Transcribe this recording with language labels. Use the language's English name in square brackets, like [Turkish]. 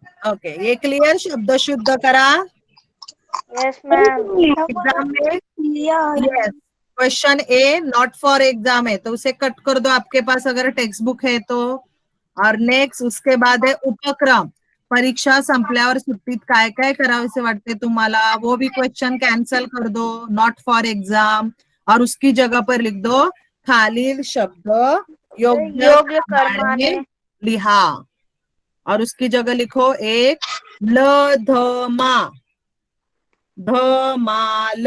[Hindi] Okay. ये clear. [Marathi] शब्द शुद्ध करा. [English] Yes ma'am. [Hindi] एग्जाम में yes. Question A not for exam है तो उसे कट कर दो आपके पास अगर टेक्स्ट बुक है तो. और नेक्स्ट उसके बाद है उपक्रम. [Marathi] परीक्षा संपल्यावर सुट्टीत काय काय करावेसे वाटते तुम्हाला [Hindi] वो भी क्वेश्चन कैंसल कर दो. [English] Not for exam. [Hindi] और उसकी जगह पर लिख दो [Marathi] खालील शब्द योग्य क्रमाने लिहा. [Hindi] और उसकी जगह लिखो एक धमा, धमाल.